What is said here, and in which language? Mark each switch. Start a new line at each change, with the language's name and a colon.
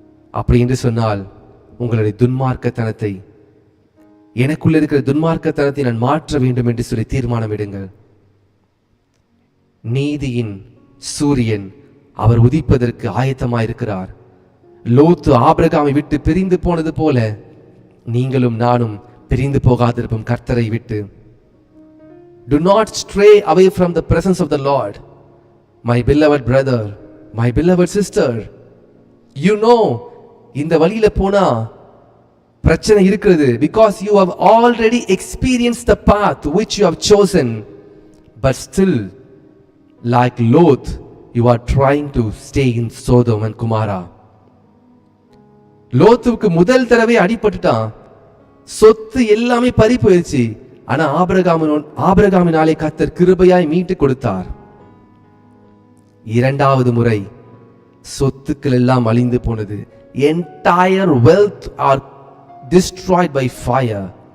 Tamil: அப்படி என்று சொன்னால் உங்களுடைய துன்மார்க்கத்தனத்தை, எனக்குள்ள இருக்கிற துன்மார்க்கத்தனத்தை நான் மாற்ற வேண்டும் என்று சொல்லி தீர்மானம் எடுங்கள். நீதியின் சூரியன் அவர் உதிப்பதற்கு ஆயத்தமாயிருக்கிறார். லோத்து ஆபிரகாமை விட்டு பிரிந்து போனது போல நீங்களும் நானும் பிரிந்து போகாதிருப்போம் கர்த்தரை விட்டு.
English: Do not stray away from the presence of the Lord. My beloved brother, my beloved sister, you know,
Tamil: இந்த வழியில போனா பிரச்சனை இருக்கிறது.
English: Because you have already experienced the path which you have chosen, but still, like Lot, you are trying to stay in Sodom and Gomorrah.
Tamil: லோத்துவுக்கு முதல் தடவை அடிபட்டுட்டான், சொத்து எல்லாமே பறி போயிடுச்சு. ஆனா ஆபிரகாமினாலே கர்த்தர் கிருபையாய் மீட்டு கொடுத்தார். இரண்டாவது முறை சொத்துக்கள் எல்லாம் அழிந்து போனது.
English: entire wealth are destroyed by fire.